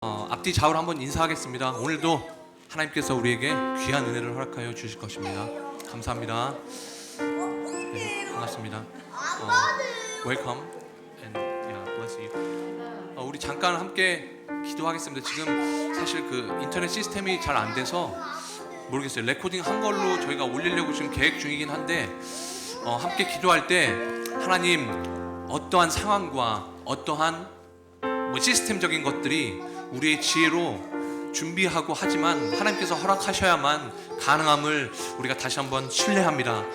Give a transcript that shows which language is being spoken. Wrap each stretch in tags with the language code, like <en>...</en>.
<ko>앞뒤 좌우로 한번 인사하겠습니다. 오늘도 하나님께서 우리에게 귀한 은혜를 허락하여 주실 것입니다. 감사합니다. 네, 반갑습니다.</ko> <en>Welcome and yeah, bless you.</en> <ko>우리 잠깐 함께 기도하겠습니다. 지금 사실 그 인터넷 시스템이 잘 안 돼서 모르겠어요. 레코딩 한 걸로 저희가 올리려고 지금 계획 중이긴 한데 함께 기도할 때 하나님 어떠한 상황과 어떠한 시스템적인 것들이 우리의 지혜로 준비하고 하지만 하나님께서 허락하셔야만 가능함을 우리가 다시 한번 신뢰합니다.</ko>